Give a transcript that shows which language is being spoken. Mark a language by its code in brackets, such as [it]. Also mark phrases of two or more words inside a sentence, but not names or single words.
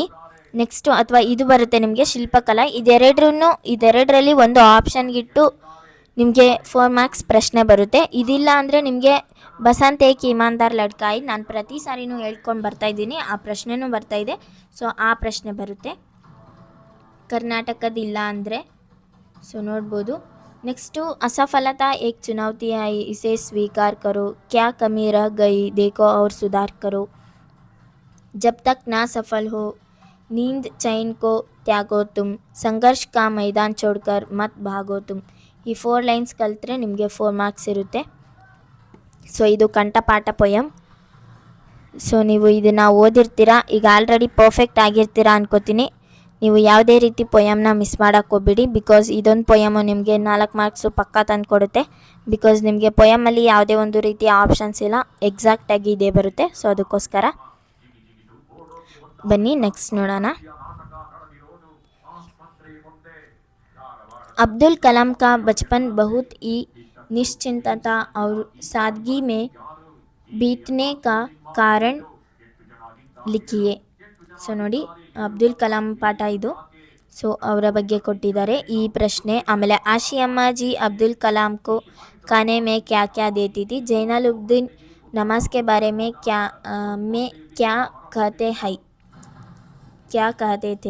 [kn] ನೆಕ್ಸ್ಟು, ಅಥವಾ ಇದು ಬರುತ್ತೆ ನಿಮಗೆ ಶಿಲ್ಪಕಲಾ. ಇದೆರಡರಲ್ಲಿ ಒಂದು ಆಪ್ಷನ್ಗಿಟ್ಟು ನಿಮಗೆ 4 ಮಾರ್ಕ್ಸ್ ಪ್ರಶ್ನೆ ಬರುತ್ತೆ. ಇದಿಲ್ಲ ಅಂದರೆ ನಿಮಗೆ [hi] बसंत एक ईमानदार लड़काई, [kn] ನಾನು ಪ್ರತಿ ಸಾರಿನೂ ಹೇಳ್ಕೊಂಡು ಬರ್ತಾಯಿದ್ದೀನಿ, ಆ ಪ್ರಶ್ನೆನೂ ಬರ್ತಾಯಿದೆ. ಸೊ ಆ ಪ್ರಶ್ನೆ ಬರುತ್ತೆ ಕರ್ನಾಟಕದಿಲ್ಲ ಅಂದರೆ. ಸೊ ನೋಡ್ಬೋದು. ನೆಕ್ಸ್ಟು, [hi] असफलता एक चुनौती है इसे स्वीकार करो, क्या कमी रह गई देखो और सुधार करो, जब तक ना सफल हो नींद चैन को त्यागो तुम, संघर्ष का मैदान छोड़कर मत भागो तुम. [kn] ಈ 4 ಲೈನ್ಸ್ ಕಲಿತ್ರೆ ನಿಮಗೆ 4 ಮಾರ್ಕ್ಸ್ ಇರುತ್ತೆ. ಸೊ ಇದು ಕಂಠಪಾಠ ಪೊಯಮ್. ಸೊ ನೀವು ಇದನ್ನು ಓದಿರ್ತೀರಾ, ಈಗ [en] already perfect [kn] ಆಗಿರ್ತೀರಾ ಅನ್ಕೋತೀನಿ. ನೀವು ಯಾವುದೇ ರೀತಿ ಪೊಯಮ್ನ ಮಿಸ್ ಮಾಡೋಕ್ಕೆ ಹೋಗ್ಬೇಡಿ, ಬಿಕಾಸ್ ಇದೊಂದು ಪೊಯಮು ನಿಮಗೆ 4 ಮಾರ್ಕ್ಸು ಪಕ್ಕಾ ತಂದು ಕೊಡುತ್ತೆ. ಬಿಕಾಸ್ ನಿಮಗೆ ಪೊಯಮಲ್ಲಿ ಯಾವುದೇ ಒಂದು ರೀತಿಯ ಆಪ್ಷನ್ಸ್ ಇಲ್ಲ, ಎಕ್ಸಾಕ್ಟಾಗಿ ಇದೇ ಬರುತ್ತೆ. ಸೊ ಅದಕ್ಕೋಸ್ಕರ ಬನ್ನಿ ನೆಕ್ಸ್ಟ್ ನೋಡೋಣ. [hi] अब्दुल कलाम का बचपन बहुत ही निश्चिंतता और सादगी में बीतने का कारण लिखिए. [kn] ಸೊ ನೋಡಿ, ಅಬ್ದುಲ್ ಕಲಾಂ ಪಾಠ ಇದು. ಸೊ ಅವರ ಬಗ್ಗೆ ಕೊಟ್ಟಿದ್ದಾರೆ ಈ ಪ್ರಶ್ನೆ. [hi] ಆಮೇಲೆ आशियम्मा जी अब्दुल कलाम को खाने में क्या क्या देती थी, जैनलुब्दीन नमाज़ के बारे में क्या कहते है, क्या कहते थे.